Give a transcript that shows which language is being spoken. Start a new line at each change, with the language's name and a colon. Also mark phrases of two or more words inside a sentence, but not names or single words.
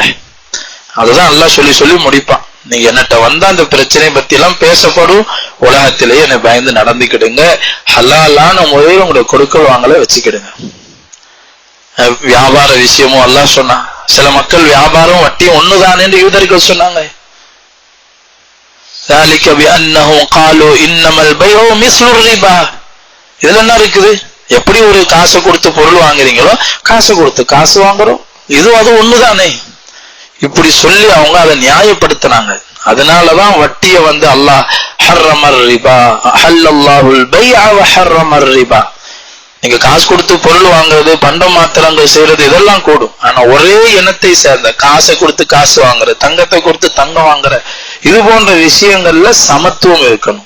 Tamil: அதுதான் அல்லாஹ் சொல்லி சொல்லி முடிப்பான், நீங்க என்னட்ட வந்தா அந்த பிரச்சனை பத்தி எல்லாம் பேசப்படும், உலகத்திலேயே என்னை பயந்து நடந்துக்கிடுங்க, ஹலாலான முறையில் உங்களை கொடுக்கல் வாங்கல வச்சுக்கிடுங்க. வியாபார விஷயமும் அல்லாஹ் சொன்னா, சில மக்கள் வியாபாரம் வட்டியும் ஒண்ணுதான் என்று யூதர்கள் சொன்னாங்க.
Arabic: ذلك بأنهم قالوا إنما البيع مثل الربا,
Tamil: இதுல என்ன இருக்குது, எப்படி ஒரு காசை கொடுத்து பொருள் வாங்குறீங்களோ காசை கொடுத்து காசு வாங்குறோம், இது அது ஒண்ணுதானே, இப்படி சொல்லி அவங்க அதை நியாயப்படுத்தினாங்க. அதனாலதான் வட்டியை வந்து அல்லாஹ்
Arabic: حرم الربا أحل الله البيع وحرم الربا,
Tamil: நீங்க காசு கொடுத்து பொருள் வாங்குறது, பண்டம் மாத்திரங்கள் செய்யறது இதெல்லாம் கூடும், ஆனா ஒரே இனத்தை சேர்ந்த காசை கொடுத்து காசு வாங்குற, தங்கத்தை கொடுத்து தங்கம் வாங்குற, இது போன்ற விஷயங்கள்ல சமத்துவம் இருக்கணும்.